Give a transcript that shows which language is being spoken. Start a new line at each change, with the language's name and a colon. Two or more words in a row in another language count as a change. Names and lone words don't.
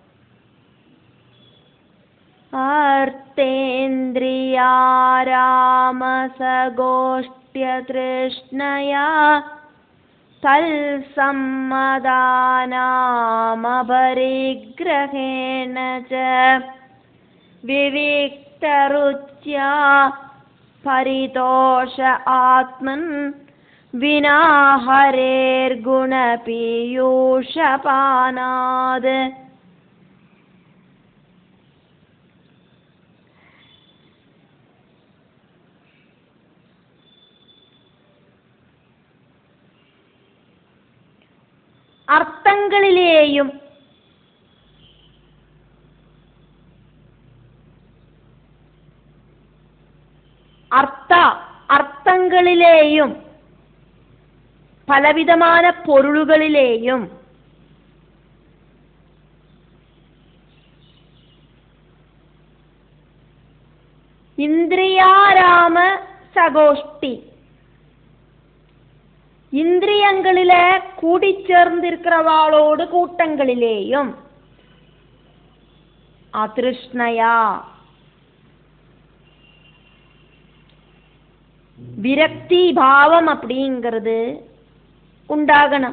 Sanskrit: अर्थेन्द्रियारामसगोष्ठी तृष्णया तल्सम्मदानामपरिग्रहेण च विविक्तरुच्या परितोष आत्मन् विना हरेर्गुणपीयूषपानात्.
Malayalam: അർത്ഥങ്ങളിലെയും അർത്ഥങ്ങളിലെയും പലവിധமான പൊരുളുകളിലെയും
Sanskrit: ഇന്ദ്രിയാരാമ സഗോഷ്ടി
Tamil: இந்திரியங்களில கூடிச்சேர்ந்திருக்கிறவாளோடு கூட்டங்களிலேயும் அதிருஷ்ணயா விரக்தி பாவம் அப்படிங்கிறது உண்டாகணும்.